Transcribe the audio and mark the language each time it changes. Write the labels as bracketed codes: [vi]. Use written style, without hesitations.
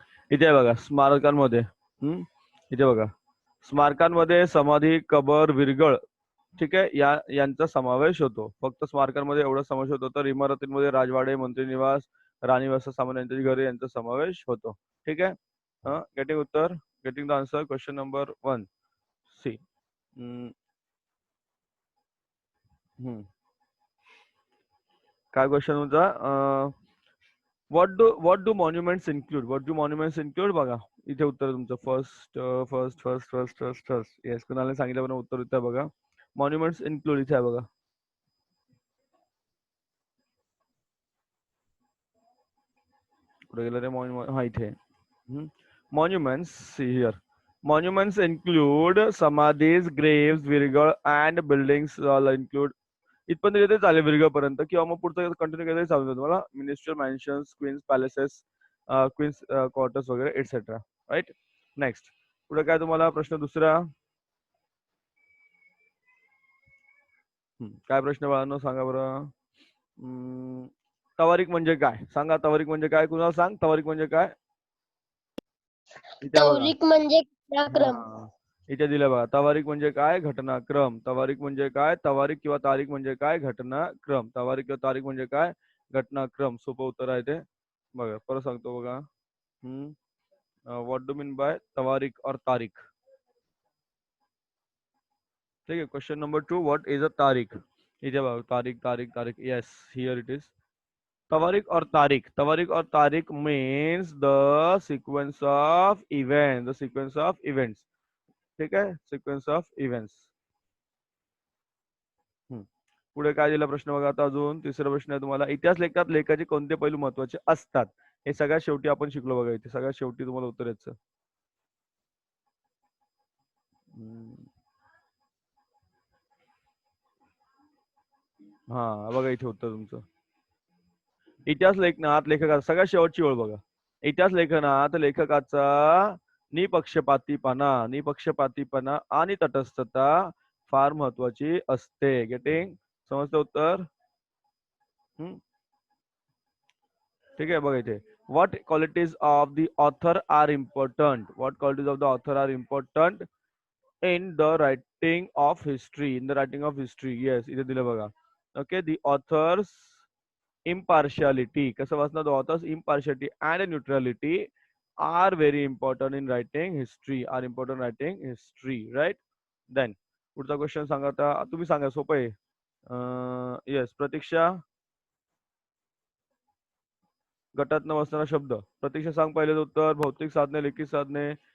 [mr] इथे आहे बघा, स्मारकांमध्ये. इथे बघा, स्मारकांमध्ये समाधी, कबर, विरगळ, ठीक आहे, यांचा समावेश होतो. फक्त स्मारकांमध्ये एवढा समावेश होतो. तर इमारतींमध्ये राजवाडे, मंत्री निवास, राणीवास, सामान्यांची घरे यांचा समावेश होतो. ठीक आहे. [en] Getting उत्तर, getting the answer. Question number 1 C. [mr] काय क्वेश्चन तुमचा? [en] What do monuments include? What do monuments include? [mr] बघा, इथे उत्तर तुमचं. First first first first first first yes, कुणाला सांगितलं पण उत्तर इथे बघा. मॉन्युमेंट्स इन्क्लूड इथे आहे बघा. कुठे गेलं रे मॉन्युमेंट? हा इथे. Monuments, [en] See here. Monuments include samadhis, graves, virgal and buildings all include. [mr] इथपर्यंत येते चालेल विरगळ पर्यंत, किंवा मग पुढचं कंटिन्यू केलं चालू तुम्हाला. [en] Ministerial mansions, queens palaces, queens quarters वगैरे etcetera. Right. [mr] नेक्स्ट, पुढे काय तुम्हाला प्रश्न दुसरा? काय प्रश्न बाळांनो, सांगा बरं. तवारीख म्हणजे काय? सांगा, तवारीख म्हणजे काय? कुणाला सांग, तवारीख म्हणजे काय? इथे बघा. तौरिक म्हणजे घटनाक्रम. इथे दिलं बघा, तवारीख म्हणजे काय? घटनाक्रम. तवारीख म्हणजे काय? तवारीख किंवा तारीख म्हणजे काय? घटनाक्रम. तवारीख किंवा तारीख म्हणजे काय? घटनाक्रम. सोपं उत्तर आहे ते. बघा, परत सांगतो बघा. [en] What do mean by तवारीख और तारीख? [mr] ठीक आहे. Question number 2, [en] What is a तारीख? [mr] इथे बघा, तारीख तारीख तारीख. Yes, [en] Here it is. [mr] तवारीख और तारीख. [en] तवारीख और तारीख means the sequence of events. The sequence of events. [mr] ठीक आहे, [en] Sequence of events. [mr] पुढे काय दिला प्रश्न बघा आता अजून तिसरा प्रश्न आहे तुम्हाला. इतिहास लेखात लेखाचे कोणते पैलू महत्वाचे असतात हे सगळ्यात शेवटी आपण शिकलो बघा. इथे सगळ्यात शेवटी तुम्हाला उत्तर यायचं. हा बघा इथे उत्तर तुमचं. इतिहास लेखनात लेखकाचा सगळ्यात शेवटची ओळ बघा. इतिहास लेखनात लेखकाचा निपक्षपातीपणा आणि तटस्थता फार महत्वाची असते. गेटिंग समजतं उत्तर. ठीक आहे बघा इथे. [en] What qualities of the author are important. What qualities of the author are important in the writing of history. In the writing of history. [mr] Yes इथे दिलं बघा. [en] Okay. The authors impartiality. [mr] कसं वाचणार? [en] The author's impartiality and neutrality are very important in writing history. Are important writing history, right? [mr] Then पुढचा question सांगा आता. तुम्ही सांगा, सोपं आहे. येस प्रतीक्षा. गटात न वाचणारा शब्द. प्रतीक्षा सांग पहिले उत्तर. भौतिक साधने, लिखित साधने.